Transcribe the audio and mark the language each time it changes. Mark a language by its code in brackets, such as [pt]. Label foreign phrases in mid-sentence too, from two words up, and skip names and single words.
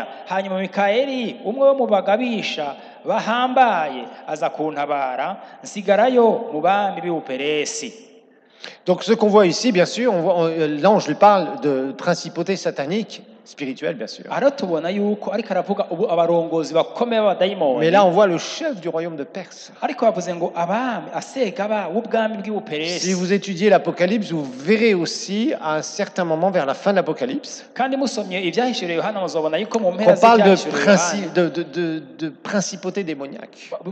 [rn] Hanyuma Mikayeli umwe wo mu bagabisha bahambaye aza kuntabara, nsigarayo mu bami b'Ibuperesi. [fr] Donc ce qu'on voit ici, bien sûr, l'ange lui parle de principauté satanique, spirituelle bien sûr. Mais là on voit le chef du royaume de Perse. Si vous étudiez l'Apocalypse, vous verrez aussi à un certain moment vers la fin de l'Apocalypse qu'on parle de principauté démoniaque.